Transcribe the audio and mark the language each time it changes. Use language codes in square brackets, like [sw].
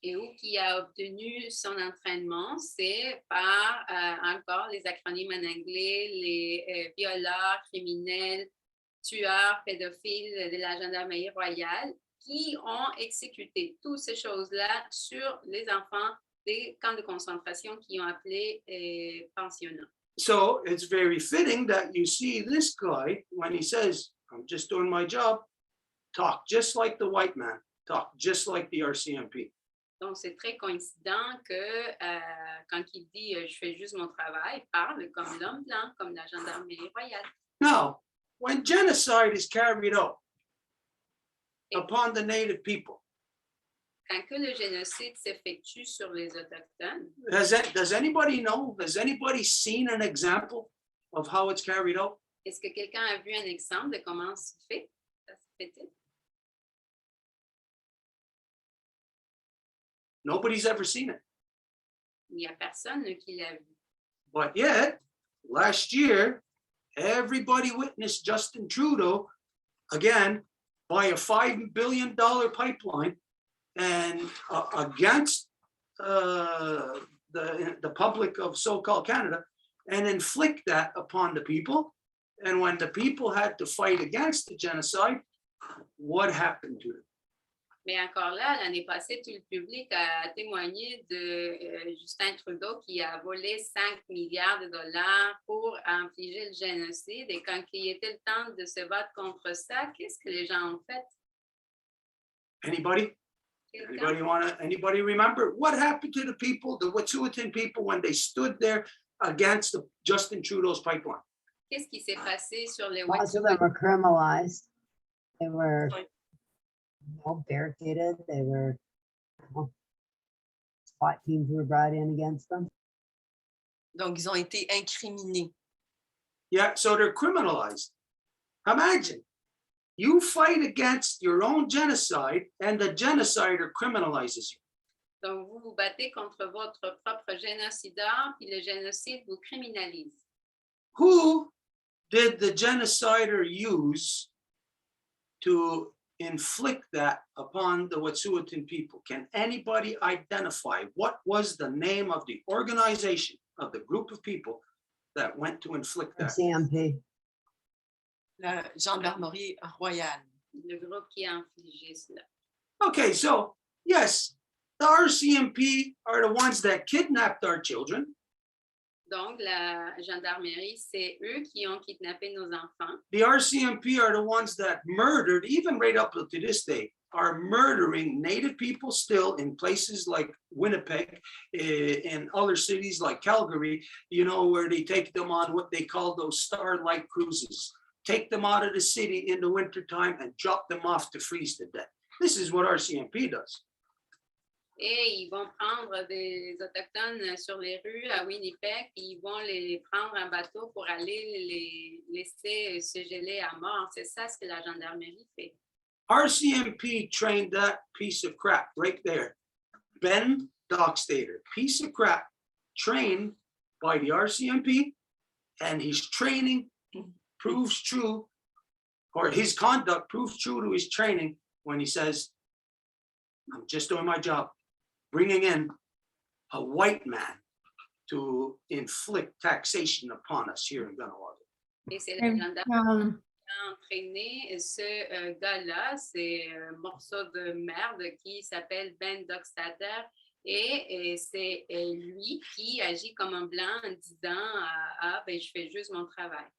[fr] Et où qui a obtenu son entraînement, c'est par encore les acronymes en anglais, les violeurs, criminels, tueurs, pédophiles de la gendarmerie royale qui ont exécuté toutes ces choses-là sur les enfants des camps de concentration qui ont appelé pensionnats. [en] So it's very fitting that you see this guy, when he says, I'm just doing my job, talk just like the white man, talk just like the RCMP. [fr] Donc, c'est très coïncident que quand il dit « je fais juste mon travail », parle comme l'homme blanc, comme la gendarmerie royale. [en] Now, when genocide is carried out upon the native people, [fr] Quand que le génocide s'effectue sur les Autochtones, [en] does anybody know? Has anybody seen an example of how it's carried out? [fr] est-ce que quelqu'un a vu un exemple de comment ça se fait? Ça se fait-il? [en] Nobody's ever seen it. [fr] Il n'y a personne qui l'a vu. [en] But yet, last year, everybody witnessed Justin Trudeau, again, buy a $5 billion pipeline and against the public of so-called Canada and inflict that upon the people. And when the people had to fight against the genocide, what happened to them? [fr] Mais encore là, l'année passée, tout le public a témoigné de Justin Trudeau qui a volé 5 milliards de dollars pour infliger le génocide. Et quand il était le temps de se battre contre ça, qu'est-ce que les gens ont fait? [en] Anybody? Anybody remember what happened to the people, the Wet'suwet'en people, when they stood there against Justin Trudeau's pipeline? [fr] Qu'est-ce qui s'est passé sur les [en] Lots of them were criminalized. They were barricaded. They were SWAT teams were brought in against them. [fr] Donc, ils ont été incriminés. [en] Yeah, so they're criminalized. Imagine, you fight against your own genocide and the genocider criminalizes you. [fr] Donc, vous vous battez contre votre propre génocideur, puis le génocide vous criminalise. [en] Who did the genocider use to inflict that upon the Wet'suwet'en people? Can anybody identify what was the name of the organization, of the group of people that went to inflict that? CMP. [fr] La gendarmerie royale. Le groupe qui a infligé cela. [en] Okay, so yes, the RCMP are the ones that kidnapped our children. [fr] Donc, la gendarmerie, c'est eux qui ont kidnappé nos enfants. [en] The RCMP are the ones that murdered, even right up to this day, are murdering Native people still in places like Winnipeg, in other cities like Calgary, you know, where they take them on what they call those starlight cruises. Take them out of the city in the wintertime and drop them off to freeze to death. This is what RCMP does. [fr] Et ils vont prendre des Autochtones sur les rues à Winnipeg, puis ils vont les prendre en bateau pour aller les laisser se geler à mort. C'est ça ce que la gendarmerie fait. [en] RCMP trained that piece of crap right there. Ben Dockstader, piece of crap, trained by the RCMP, and his training proves true or his conduct proves true to his training when he says, I'm just doing my job, bringing in a white man to inflict taxation upon us here in Gunawaga. [fr] Et c'est Hey, la gendarme um, qui a entraîné ce gars-là, c'est un morceau de merde qui s'appelle Ben Dockstader. Et c'est lui qui agit comme un blanc en disant ben, je fais juste mon travail.